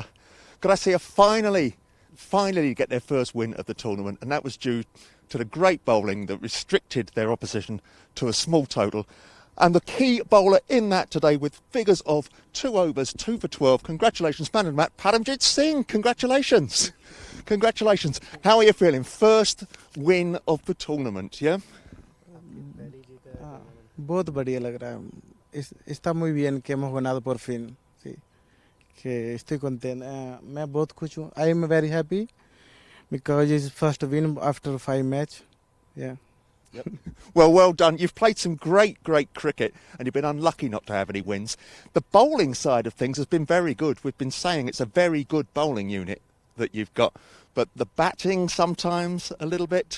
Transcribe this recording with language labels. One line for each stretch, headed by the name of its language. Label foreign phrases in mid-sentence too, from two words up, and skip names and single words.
English: Gracia finally get their first win of the tournament, and that was due to the great bowling that restricted their opposition to a small total. And the key bowler in that today with figures of 2 overs, 2 for 12. Congratulations, man of the match, Paramjit Singh. Congratulations. Congratulations. How are you feeling? First win of the tournament, yeah?
Hindi: बहुत बढ़िया लग रहा है.
Spanish: Está muy bien que hemos ganado por fin. Sí. Que estoy contento.
Hindi: मैं बहुत खुश हूँ.
English: I am very happy because it's first win after 5 match. Yeah. Yep. Well done. You've played some great cricket and you've been unlucky not to have any wins. The bowling side of things has been very good. We've been saying it's a very good bowling unit that you've got, but the batting sometimes a little bit.